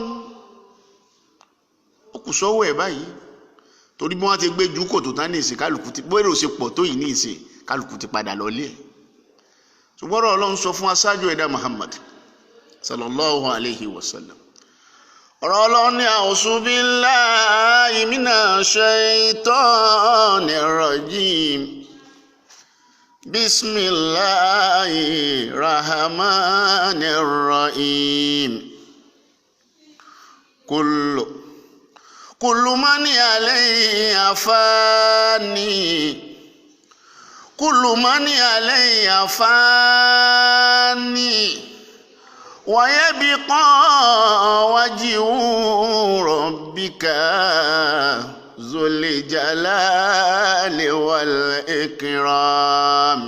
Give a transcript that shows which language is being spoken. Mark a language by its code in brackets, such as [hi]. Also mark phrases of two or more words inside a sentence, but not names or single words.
[yo] Ó kù sọ́wọ́ ẹ̀ báyìí, torí bí wọ́n ti gbé jù kòtò tán ní ìsìn, kálukú ti bóyá ò ṣe pọ̀ tó yìí ní ìsìn, kálukú ti padà lọlé ẹ̀. Ṣùgbọ́n Ọlọ́run sọ fún aṣáájú ẹ̀dá Muhammad [ar] صلى الله عليه وسلم. [yo] Ọ̀rọ̀ Ọlọ́run ní [ar] أعوذ بالله من الشيطان الرجيم. بسم الله الرحمن الرحيم. كل من عليها فان كل من عليها فان ويبقى وجه ربك ذو الجلال والإكرام.